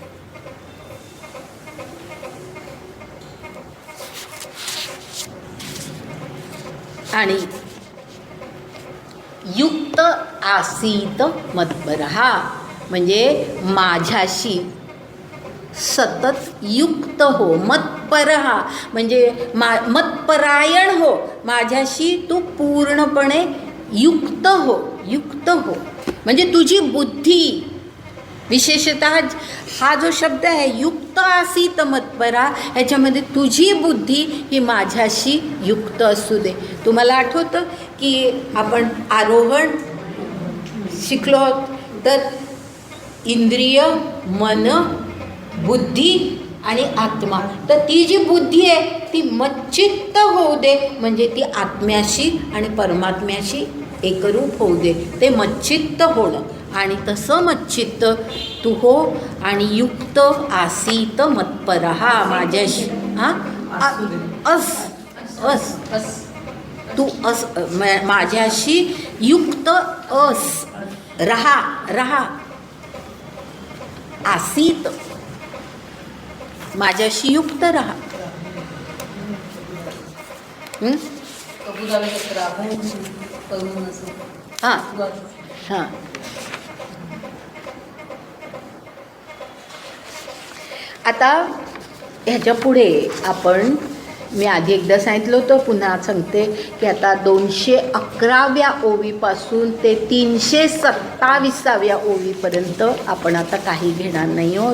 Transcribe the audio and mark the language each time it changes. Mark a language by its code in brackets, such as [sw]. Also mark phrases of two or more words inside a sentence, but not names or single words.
[mr] आणि [sa] युक्त आसीत मत्परहा [mr] म्हणजे माझ्याशी सतत युक्त हो. मत्परहा म्हणजे मत्परायण हो, माझ्याशी तू पूर्णपणे युक्त हो. युक्त हो म्हणजे तुझी बुद्धी, विशेषतः हा जो शब्द आहे [sa] युक्त आसीत मत्परा, [mr] ह्याच्यामध्ये तुझी बुद्धी ही माझ्याशी युक्त असू दे. तुम्हाला आठवतं की आपण आरोहण शिकलो आहोत. तर इंद्रिय, मन, बुद्धी आणि आत्मा. तर ती जी बुद्धी आहे ती मच्चित्त होऊ दे, म्हणजे ती आत्म्याशी आणि परमात्म्याशी एकरूप होऊ दे. ते मच्चित्त होणं. आणि तसं मच्चित्त तू हो आणि [sa] युक्त आसीत मत्परहा [mr] माझ्याशी. तू माझ्याशी युक्त रहा. आसीत माझ्याशी युक्त रहा. हां आता ह्याच्या पुढे आपण, मी आधी एकदा सांगितलं होतं, पुन्हा सांगते की आता 211व्या ओवीपासून ते 327व्या ओवीपर्यंत आपण आता काही घेणार नाही आहोत.